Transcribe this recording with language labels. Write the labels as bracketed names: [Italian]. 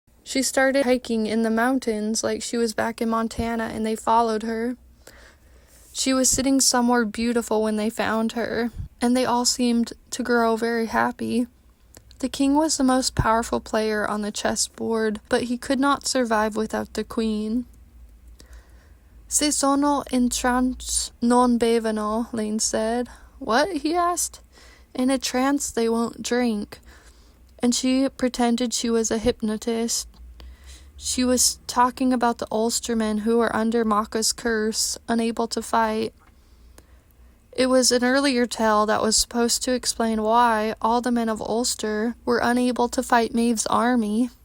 [English] She started hiking in the mountains like she was back in Montana, and they followed her. She was sitting somewhere beautiful when they found her, and they all seemed to grow very happy. The king was the most powerful player on the chessboard, but he could not survive without the queen. [Italian] Se sono in trance non bevono, [English] Laine said. What? He asked. In a trance they won't drink. And she pretended she was a hypnotist. She was talking about the Ulstermen who were under Maka's curse, unable to fight. It was an earlier tale that was supposed to explain why all the men of Ulster were unable to fight Maeve's army.